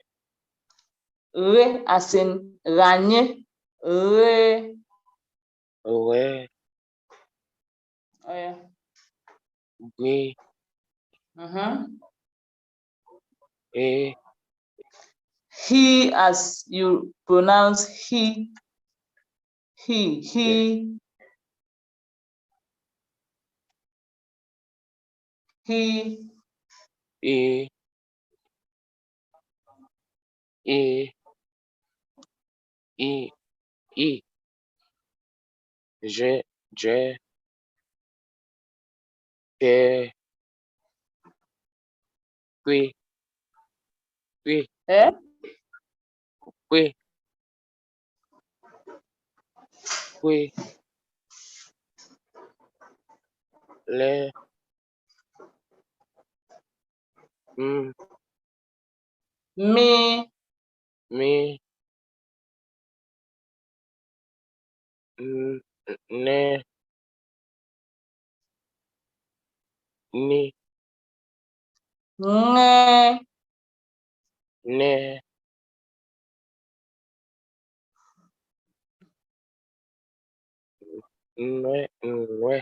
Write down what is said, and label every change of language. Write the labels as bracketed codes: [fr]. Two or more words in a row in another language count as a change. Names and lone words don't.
[en] Re as in ranye. Re. We. Oh yeah. We. E. He as you pronounce he. He. He. He. E. E. E. E. J. J. K. Qui. Qui. Eh? Qui. Qui. Le. M. Me. Me. N. Ne. Ni. Nge. Ne. Nue. Nue.